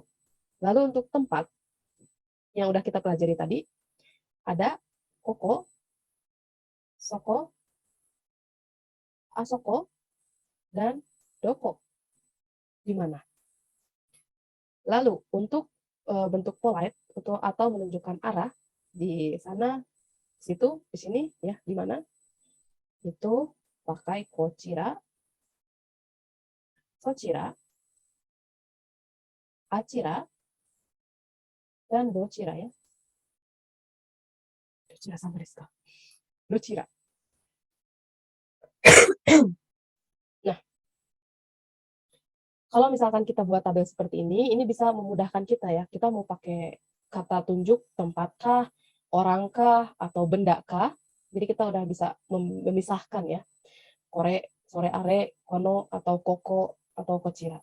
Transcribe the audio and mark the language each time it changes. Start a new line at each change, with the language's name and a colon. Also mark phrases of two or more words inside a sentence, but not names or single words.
Indonesian: Lalu untuk tempat yang udah kita pelajari tadi, ada
Japanese: ここ、そこ、あそこ,
Indonesian: dan doko. Di mana? Lalu untuk bentuk polite atau menunjukkan arah di sana, situ, di sini ya, di mana? Itu pakai
Japanese: こちら、そちら、あちら,
Indonesian: dan dochira ya.
Japanese: どちら様ですか? Dochira.
Indonesian: Nah, kalau misalkan kita buat tabel seperti ini bisa memudahkan kita ya. Kita mau pakai kata tunjuk tempatkah, orangkah, atau bendakah. Jadi kita udah bisa memisahkan ya.
Japanese: これ、それ あれ、この,
Indonesian: atau koko, atau kochira.